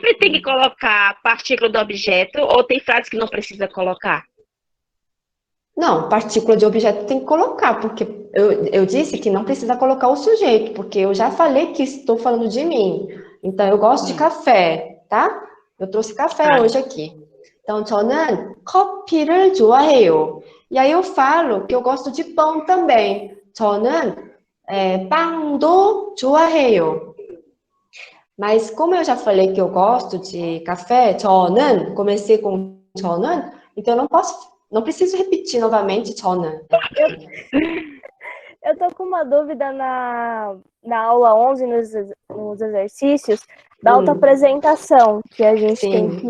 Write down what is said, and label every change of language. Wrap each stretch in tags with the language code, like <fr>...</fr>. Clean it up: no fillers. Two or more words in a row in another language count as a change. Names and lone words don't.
<pt>sempre tem que colocar a partícula do objeto ou tem frases que não precisa colocar? Não, partícula de objeto tem que colocar, porque eu disse que não precisa colocar o sujeito, porque eu já falei que estou falando de mim. Então, eu gosto de café, tá? Eu trouxe café Ah, hoje aqui. Então,</pt> <ko>저는 커피를 좋아해요.</ko> <pt>E aí eu falo que eu gosto de pão também.</pt> <ko>저는 빵도 좋아해요.</ko> <pt>Mas como eu já falei que eu gosto de café, 저는, comecei com 저는, então eu não preciso repetir novamente 저는. Eu tô com uma dúvida na aula 11, nos exercícios, da autoapresentação, que a gente tem que</pt>